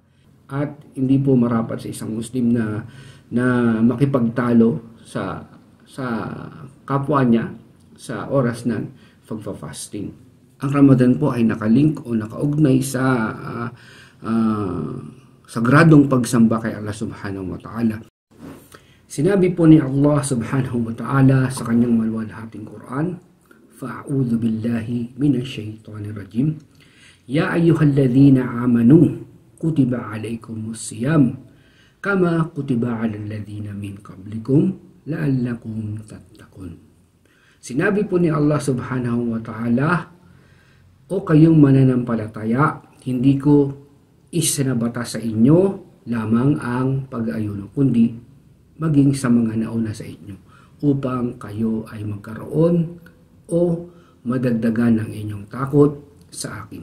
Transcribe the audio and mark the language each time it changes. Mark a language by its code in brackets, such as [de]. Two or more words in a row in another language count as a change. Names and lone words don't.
[tl] At hindi po marapat sa isang Muslim na makipagtalo sa kapwa niya sa oras ng pagfa-fasting. Ang Ramadan po ay nakalink o nakaugnay sa sagradong pagsamba kay Allah [ar] سبحانه وتعالى. [tl] Sinabi po ni Allah [ar] سبحانه وتعالى [tl] sa kanyang maluwalhating Quran, [ar] "فأعوذ بالله من الشيطان الرجيم. يا أيها الذين آمنوا كتب عليكم الصيام كما كتب على الذين من قبلكم لعلكم تتقون." [tl] Sinabi po ni Allah [ar] سبحانه وتعالى, [tl] "O kayong mananampalataya, hindi ko isinabata sa inyo lamang ang pag-aayuno, kundi maging sa mga nauna sa inyo, upang kayo ay magkaroon o madagdagan ng inyong takot sa akin."